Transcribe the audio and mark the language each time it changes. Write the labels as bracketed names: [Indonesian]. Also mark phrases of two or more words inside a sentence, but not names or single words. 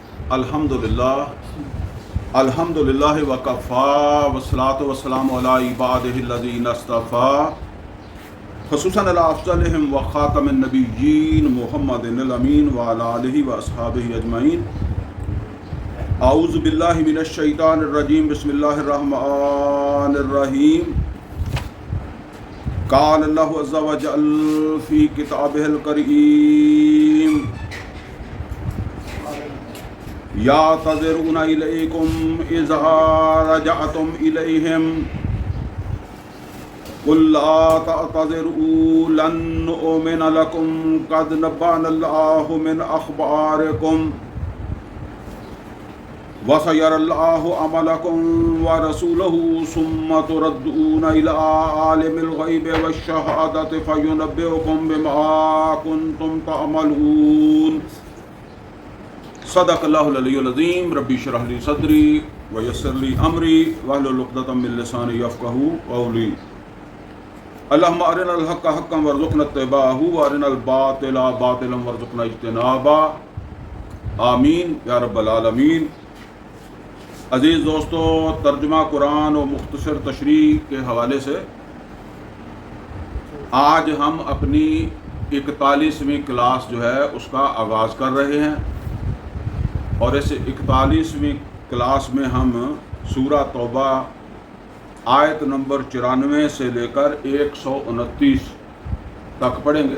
[Arabic] الحمد لله وكفى والصلاة والسلام على عباده الذين اصطفى خصوصا على أفضلهم وخاتم النبيين محمد الأمين وعلى آله وأصحابه أجمعين. أعوذ بالله من الشيطان الرجيم بسم الله الرحمن الرحيم. قال الله عز وجل في كتابه الكريم يعتذرون إليكم إذا رجعتم إليهم قل لا تعتذروا لن نؤمن لكم قد نبأنا الله من أخباركم وسيرى الله عملكم ورسوله ثم تردون إلى عالم الغيب والشهادة فينبئكم بما كنتم تعملون. صدق الله العلي العظيم. رب اشرح لي صدري ويسر لي أمري واحلل عقدة من لساني يفقهوا قولي. اللهم أرنا الحق حقا وارزقنا اتباعه وأرنا الباطل باطلا وارزقنا اجتنابه. آمين يا رب العالمين. [Urdu] عزیز دوستو، ترجمہ قرآن اور مختصر تشریح کے حوالے سے آج ہم اپنی 41ویں کلاس جو ہے اس کا آغاز کر رہے ہیں اور اس 41ویں کلاس میں ہم سورہ توبہ آیت نمبر 94 سے لے کر 129 تک پڑھیں گے.